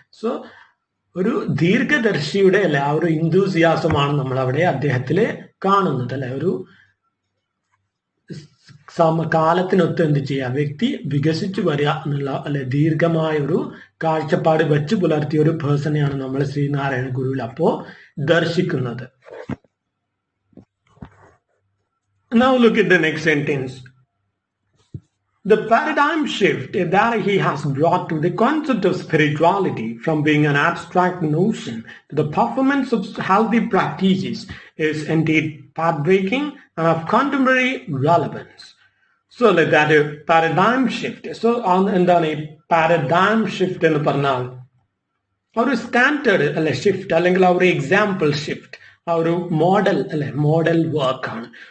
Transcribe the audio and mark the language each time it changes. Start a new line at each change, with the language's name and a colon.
Malayalam: So ഒരു ദീർഘദർശിയുടെ അല്ലെ ആ ഒരു എന്തൂസിയാസമാണ് നമ്മൾ അവിടെ അദ്ദേഹത്തില് കാണുന്നത് അല്ലെ. ഒരു കാലത്തിനൊത്ത് എന്ത് ചെയ്യുക, വ്യക്തി വികസിച്ചു വരിക എന്നുള്ള അല്ലെ ദീർഘമായ ഒരു കാഴ്ചപ്പാട് വെച്ച് പുലർത്തിയ ഒരു പേഴ്സണെയാണ് നമ്മൾ ശ്രീനാരായണ ഗുരുവിൽ അപ്പോ ദർശിക്കുന്നത്.
English: Now look at the next sentence. The paradigm shift that he has brought to the concept of spirituality from being an abstract notion to the performance of healthy practices is indeed path-breaking and of contemporary relevance. So like that paradigm shift.
Malayalam: So എന്താണ് ഈ paradigm shift എന്ന് പറഞ്ഞാൽ ഒരു standard അല്ലെ shift അല്ലെങ്കിൽ ആ ഒരു example shift, ആ ഒരു മോഡൽ അല്ലെ മോഡൽ വർക്കാണ്.